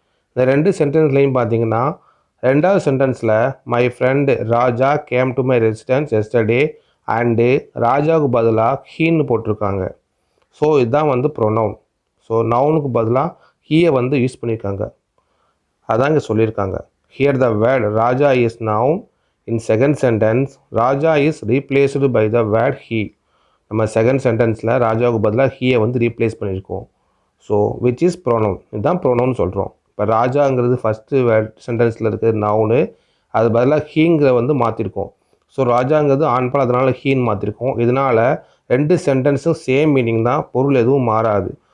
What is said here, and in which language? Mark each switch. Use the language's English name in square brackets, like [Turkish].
[Tamil] இந்த 2 சென்டென்ஸ்லையும் பார்த்தீங்கன்னா, 2வது சென்டென்ஸில் [English] my friend Raja came to my residence yesterday [Tamil] and ராஜாவுக்கு பதிலாக ஹீன்னு போட்டிருக்காங்க. ஸோ இதுதான் ப்ரொனவுன். ஸோ நவுனுக்கு பதிலாக ஹீயை யூஸ் பண்ணியிருக்காங்க. அதான் இங்கே சொல்லியிருக்காங்க. [English] Here the word Raja is noun. In second sentence, Raja is replaced by the word he. [Tamil] நம்ம செகண்ட் சென்டென்ஸில் ராஜாவுக்கு பதிலாக ஹீயை ரீப்ளேஸ் பண்ணியிருக்கோம். [English] So which is pronoun. [Tamil] இதுதான் ப்ரோனவுன் சொல்கிறோம். இப்போ ராஜாங்கிறது ஃபஸ்ட்டு வேர்ட் சென்டென்ஸில் இருக்கிற நவுனு, அது பதிலாக ஹீங்கிற மாற்றிருக்கோம். ஸோ ராஜாங்கிறது ஆண்பால், அதனால் ஹீன்னு மாற்றிருக்கோம். இதனால் 2 சென்டென்ஸும் சேம் மீனிங் தான், பொருள் எதுவும் மாறாது.